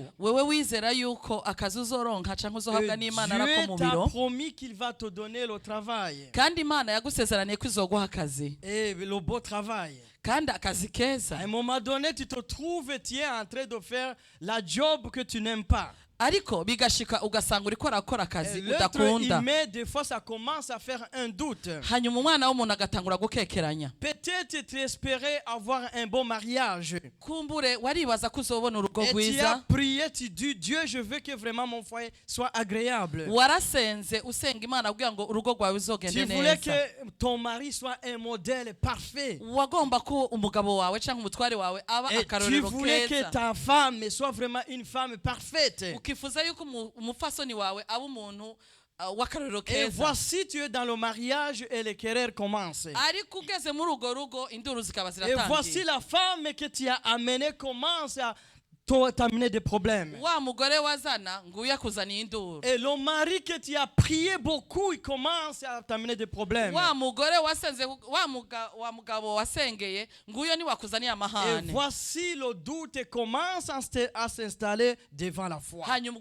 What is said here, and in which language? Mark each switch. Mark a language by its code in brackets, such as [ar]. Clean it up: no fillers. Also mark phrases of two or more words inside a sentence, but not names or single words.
[fr] Et Dieu t'a promis qu'il va te donner le travail. Et le beau travail. À un moment donné, tu te trouves, tu es en train de faire la job que tu n'aimes pas. [rn] Ariko bigashika ugasanga uriko arakora akazi udakunda. [fr] Mais des fois ça commence à faire un doute. [rn] Hanyuma umwana w'umuntu agatangura gukekeranya. [fr] Peut-être tu espérais avoir un bon mariage. [rn] Kumbure waribaza ko uzobona urugo rwiza. [fr] Et tu as prié, tu dis Dieu, je veux que vraiment mon foyer soit agréable. [rn] Warasenze usenga Imana kugira ngo urugo rwawe uzogende neza. [fr] Tu voulais que ton mari soit un modèle parfait. [rn] Wagomba ko umugabo wawe cyangwa umutware wawe aba akarorero keza. [fr] Tu voulais que ta femme soit vraiment une femme parfaite. [rn] Ukifuza yuko umufasoni wawe aba umuntu wakarorero keza. [fr] Et voici tu es dans le mariage et les querelles commencent. [rn] Ariko ugeze muri ugo rugo induru zikaba ziratangiye. [fr] Et voici la femme que tu as amenée commence à t'amener des problèmes. Et le mari que tu as prié beaucoup, il commence à t'amener des problèmes. Et voici le doute commence à s'installer devant la foi.